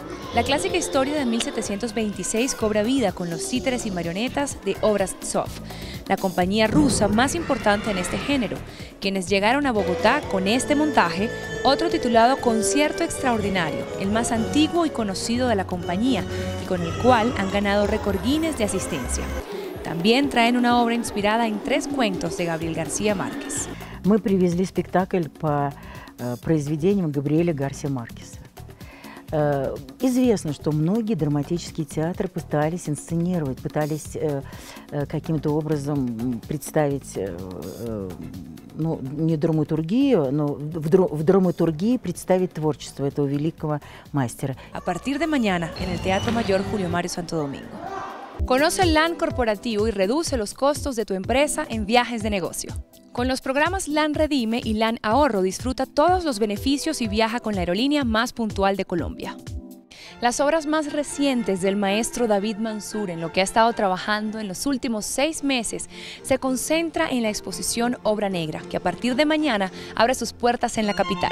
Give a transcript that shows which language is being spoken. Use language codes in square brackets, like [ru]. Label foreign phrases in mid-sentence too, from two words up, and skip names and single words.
[es] La clásica historia de 1726 cobra vida con los títeres y marionetas de Obraztsov, la compañía rusa más importante en este género, quienes llegaron a Bogotá con este montaje, otro titulado Concierto Extraordinario, el más antiguo y conocido de la compañía, y con el cual han ganado récord Guinness de asistencia. También traen una obra inspirada en 3 cuentos de Gabriel García Márquez. [ru] Мы привезли спектакль по произведениям Габриэля Гарсия Маркеса. Известно, что многие драматические театры пытались инсценировать, пытались каким-то образом представить, ну, не драматургию, но в драматургии представить творчество этого великого мастера. [es] A partir de mañana en el Teatro Mayor Julio Mario Santo Domingo. Conoce el LAN corporativo y reduce los costos de tu empresa en viajes de negocio. Con los programas LAN Redime y LAN Ahorro disfruta todos los beneficios y viaja con la aerolínea más puntual de Colombia. Las obras más recientes del maestro David Mansur, en lo que ha estado trabajando en los últimos 6 meses, se concentra en la exposición Obra Negra, que a partir de mañana abre sus puertas en la capital.